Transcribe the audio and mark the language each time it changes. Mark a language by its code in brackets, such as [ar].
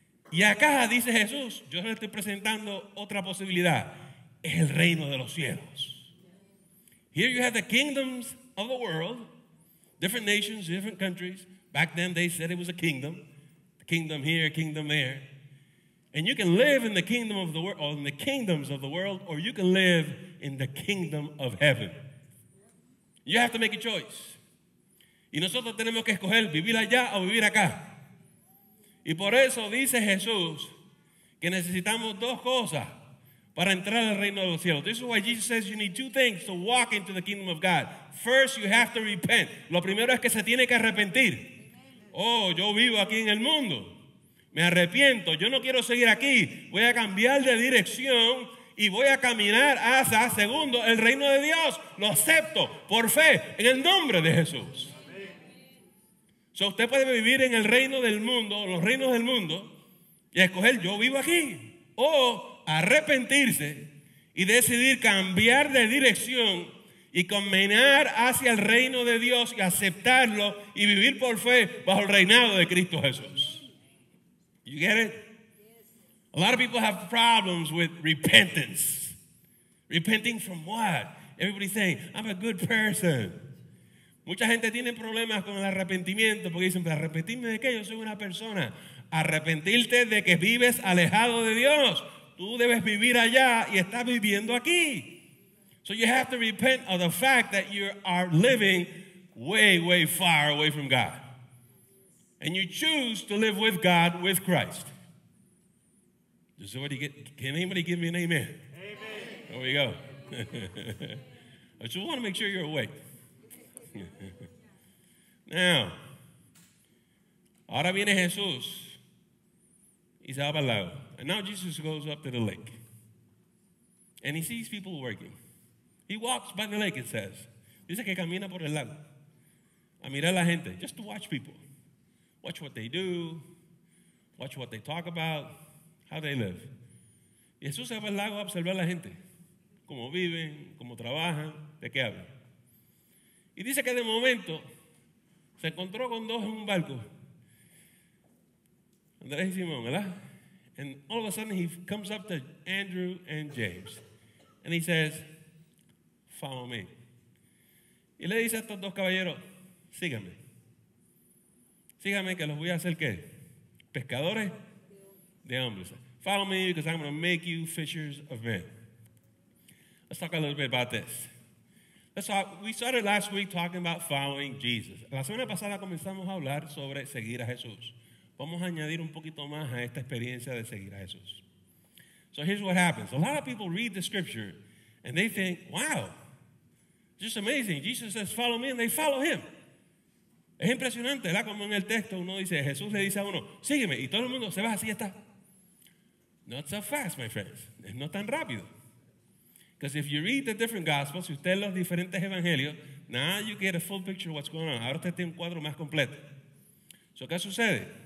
[es] Y acá dice Jesús, yo le estoy presentando otra posibilidad, es el reino de los cielos. [en] Here you have the kingdoms of the world, different nations, different countries. Back then they said it was a kingdom here, kingdom there. And you can live in the kingdom of the world, or in the kingdoms of the world, or you can live in the kingdom of heaven. You have to make a choice. [es] Y nosotros tenemos que escoger vivir allá o vivir acá. Y por eso dice Jesús que necesitamos dos cosas para entrar al reino de los cielos. [en] This is why Jesus says you need two things to walk into the kingdom of God. First, you have to repent. [es] Lo primero es que se tiene que arrepentir. Oh, yo vivo aquí en el mundo. Me arrepiento. Yo no quiero seguir aquí. Voy a cambiar de dirección y voy a caminar hacia, segundo, el reino de Dios. Lo acepto por fe en el nombre de Jesús. So, usted puede vivir en el reino del mundo, los reinos del mundo, y escoger yo vivo aquí. O arrepentirse y decidir cambiar de dirección y caminar hacia el reino de Dios y aceptarlo y vivir por fe bajo el reinado de Cristo Jesús. [en] You get it? A lot of people have problems with repentance. Repenting from what? Everybody's saying, I'm a good person. [es] Mucha gente tiene problemas con el arrepentimiento porque dicen, ¿pero arrepentirme de qué? Yo soy una persona. Arrepentirte de que vives alejado de Dios. Tú debes vivir allá y estás viviendo aquí. [en] So you have to repent of the fact that you are living way, way far away from God. And you choose to live with God, with Christ. Does somebody can anybody give me an amen? Amen. There we go. I just want to make sure you're awake. [es] Now, ahora viene Jesús y se va para el lago. [en] And now Jesus goes up to the lake. And he sees people working. He walks by the lake, it says. [es] Dice que camina por el lago a mirar a la gente, [en] just to watch people. Watch what they do. Watch what they talk about. How they live. [es] Y Jesús se va al lago a observar a la gente. Cómo viven, cómo trabajan, de qué hablan. Y dice que de momento se encontró con dos en un barco. Andrés y Simón, ¿verdad? [en] And all of a sudden he comes up to Andrew and James. And he says, follow me. [es] Y le dice a estos dos caballeros, síganme. Síganme que los voy a hacer, ¿qué? Pescadores de hombres. [en] Follow me because I'm going to make you fishers of men. Let's talk a little bit about this. We started last week talking about following Jesus. [es] La semana pasada comenzamos a hablar sobre seguir a Jesús. Vamos a añadir un poquito más a esta experiencia de seguir a Jesús. [en] So here's what happens. A lot of people read the scripture and they think, wow, just amazing. Jesus says, follow me, and they follow him. [es] Es impresionante, ¿verdad? Como en el texto uno dice, Jesús le dice a uno, sígueme, y todo el mundo se va, así está. [en] Not so fast, my friends. [es] Es no tan rápido. [en] Because if you read the different gospels, [es] si usted los diferentes evangelios, [en] now you get a full picture of what's going on. [es] Ahora usted tiene un cuadro más completo. So, ¿qué sucede?